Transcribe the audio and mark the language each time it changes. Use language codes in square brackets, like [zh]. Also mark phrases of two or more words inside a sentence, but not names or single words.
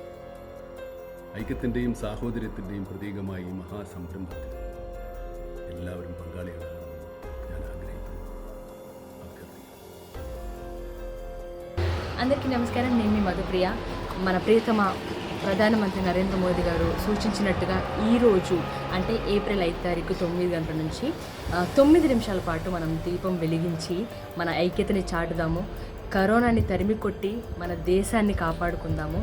[ml] ഐക്യത്തിൻ്റെയും സാഹോദര്യത്തിൻ്റെയും പ്രതീകമായി ഈ മഹാസംരംഭത്തിൽ എല്ലാവരും പങ്കാളികളാകണമെന്ന് ഞാൻ ആഗ്രഹിക്കുന്നു, അഭ്യർത്ഥിക്കുന്നു. [te] అందరికీ నమస్కారం. నేను మీ మధుప్రియ. మన ప్రియతమ ప్రధానమంత్రి నరేంద్ర మోదీ గారు సూచించినట్టుగా ఈరోజు అంటే ఏప్రిల్ 5 తారీఖు 9 గంటల నుంచి 9 నిమిషాల పాటు మనం దీపం వెలిగించి మన ఐక్యతని చాటుదాము, కరోనాని తరిమి కొట్టి మన దేశాన్ని కాపాడుకుందాము.